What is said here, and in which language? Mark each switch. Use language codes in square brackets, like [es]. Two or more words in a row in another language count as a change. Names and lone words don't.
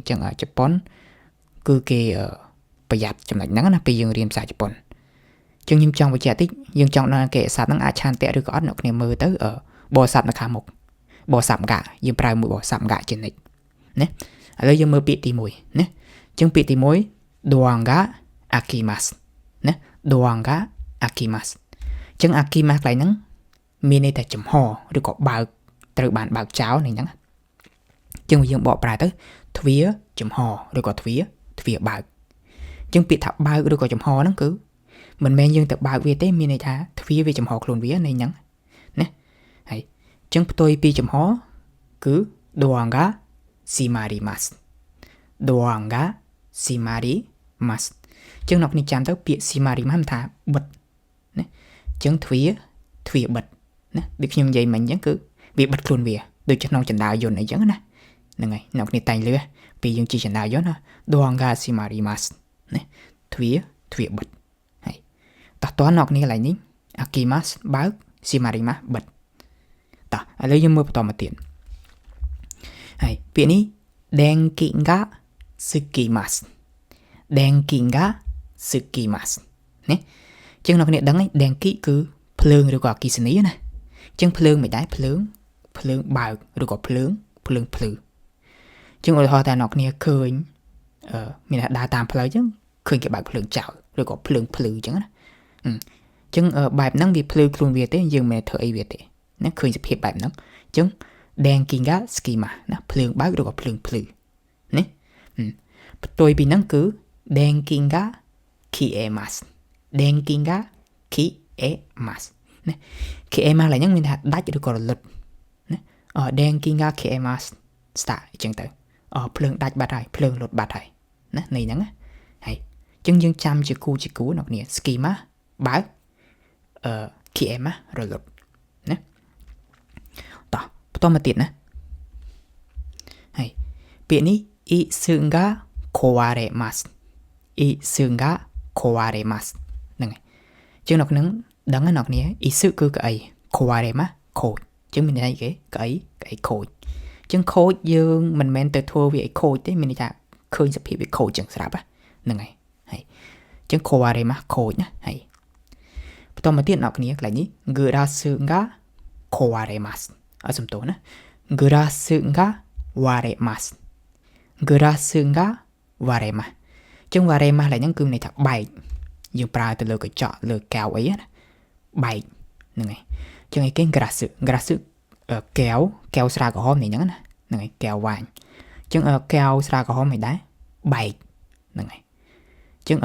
[km] ញ្ចឹងជប៉ុនគឺគេប្រយ័ត្នចំណុចហ្នឹងណាពេលយើងរៀនភាសាជប៉ុនចឹងខ្ញុំចង់បញ្ជាក់តិចយើងចង់ដឹងគេស័ព្ទហ្នឹងអាចឆន្ទៈឬក៏អត់អ្នកគ្នាមើល ទៅបរិស័ព្ទនៅខាងមុខបរិស័ព្ទងាយើងប្រើមួយបរិស័ព្ទងាជានិច្ចណាឥឡូវយើងមើលពាក្យទី1ណា ចឹងពាក្យទី1 [ja] ドアが 開きます [km] ណា [ja] ドアが 開きます [km] ចឹង akimas កន្លែងហ្នឹងមានន័យថាចំហឬក៏ បើកត្រូវបានបើកចោលនេះហ្នឹងចឹងយើងបកប្រែទៅទ្វារចំហឬក៏ទ្វារបើកចឹងពាក្យថាបើកឬក៏ចំហហ្នឹងគឺមិនមែនយើងទៅបើកវាទេមានន័យថាទ្វារវាចំហខ្លួនវានៃហ្នឹងណាហើយចឹងផ្ទុយពីចំហគឺ [ja] ドアが 閉まります ドアが [km] shimarimasu ចឹងអ្នកនេះចាំទៅពាក្យ shimarimasu ថាបិទណាចឹងទ្វារបិទណា ដូចខ្ញុំនិយាយមិញចឹងគឺវាបិទខ្លួនវាដូចក្នុងចណ្ដាលយន្តអីចឹងណាហ្នឹងហើយអ្នកនេះតែងលឺពីយើងជិះចណ្ដាលយន្តណា [ja] ドアが 閉まります [km] ណាទ្វារបិទតោះតើអ្នកនេះកន្លែងនេះ akimas បើក shimarimasu បិទតោះឥឡូវយើងមើលបន្តមកទៀតហើយពាក្យនេះ [ja] 電気 が つきます電気 が つきます [km] ណាចឹងអ្នកនេះដឹងហើយ denki គឺភ្លើងឬក៏អគ្គិសនីណាចឹងភ្លើងមិនដែរភ្លើងបើក ឬក៏ភ្លើងភ្លឺចឹងឧទាហរណ៍ថាអ្នកនេះឃើញមានថាដើរតាមផ្លូវចឹងឃើញគេបើកភ្លើងចោលឬក៏ភ្លើងភ្លឺចឹងណាចឹងបែបហ្នឹងវាភ្លឺខ្លួនវាទេយើងមិនធ្វើអីវាទេណាឃើញសភាពបែបហ្នឹងចឹង [ja] 電気 が つきます [km] ណាភ្លើងបើកឬក៏ភ្លើងភ្លឺណាផ្ទុយពីហ្នឹងគឺ [ja] 電気 が 消えます 電気 が [km] kiemasu ណា kiemasu ឡើយហ្នឹងមានថាដាច់ឬក៏រលត់ណា [ja] 電気 が 消えます [km] ស្តាអញ្ចឹងទៅភ្លើងដាច់បាត់ហើយភ្លើងលត់បាត់ហើយណានៃហ្នឹងហើយចឹងយើងចាំជាគូអ្នកគ្នា schema បើក kiemasu រលត់ណាតោះបន្តមកទៀតណាហើយពាក្យនេះ [ja] 椅子 が 壊れます 椅子 が 壊れます [km] ហ្នឹងហើយចឹងអ្នកនឹងដឹងហើយអ្នកគ្នា isu គឺកៅអី kowaremasu ខូចចឹង មានន័យគេកៅអីខូចចឹងខូចយើងមិនមែនទៅធ្វើវាឲ្យខូចទេមានន័យថាឃើញសភាពវាខូចចឹងស្រាប់ហ្នឹងហើយចឹង kowaremasu ខូចណាហើយបន្តមកទៀតអ្នកគ្នាកន្លែងនេះ [ja] グラス が 壊れます [km] អត់សំទោសណា [ja] グラス が 割れます グラス が 割れます [km] ចឹង waremasu ឡើយហ្នឹង គឺន័យថាបែកយើងប្រើទៅលើកញ្ចក់លើកែវអីណាបែកហ្នឹងហើយចឹងឯគេ gurasu កែវស្រាក្រហមនេះហ្នឹងណាហ្នឹងហើយកែវវ៉ាញចឹងកែវស្រាក្រហមមិនដែរបែកហ្នឹងហើយចឹង